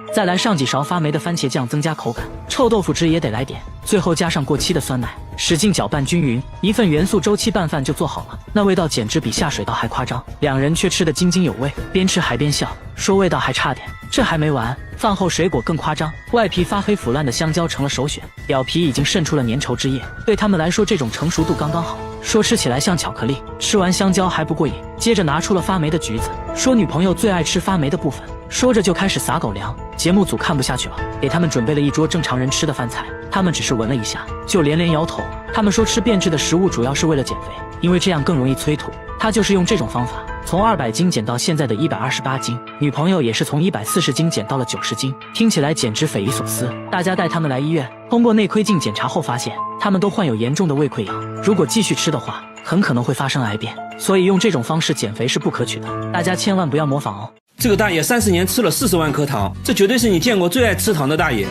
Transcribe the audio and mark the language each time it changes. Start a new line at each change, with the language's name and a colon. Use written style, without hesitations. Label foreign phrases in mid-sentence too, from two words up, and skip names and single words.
Chinese: 再來上幾勺發霉的番茄醬增加口感，臭豆腐汁也得來點，最後加上過期的酸奶，使勁攪拌均勻，一份元素周期拌飯就做好了。那味道簡直比下水道還誇張，兩人卻吃得津津有味，邊吃還邊笑， 說味道還差點。這還沒完，飯後水果更誇張，外皮發黑腐爛的香蕉成了首選，表皮已經滲出了粘稠汁液，對他們來說這種成熟度剛剛好，說吃起來像巧克力。吃完香蕉還不過癮，接着拿出了發霉的橘子，說女朋友最愛吃發霉的部分，說着就開始撒狗糧。節目組看不下去了，給他們準備了一桌正常人吃的飯菜，他們只是聞了一下就连连搖頭。他們說吃變質的食物主要是為了減肥，因為這樣更容易催吐。他就是用這種方法從200斤減到現在的128斤，女朋友也是從140斤減到了90斤，听起來簡直匪夷所思。大家帶他們來醫院，通過內窺鏡檢查後發現，他們都患有嚴重的胃潰瘍，如果繼續吃的話，很可能會發生癌變，所以用這種方式減肥是不可取的，大家千萬不要模仿哦。這個大爺30年吃了40萬顆糖，這絕對是你見過最愛吃糖的大爺。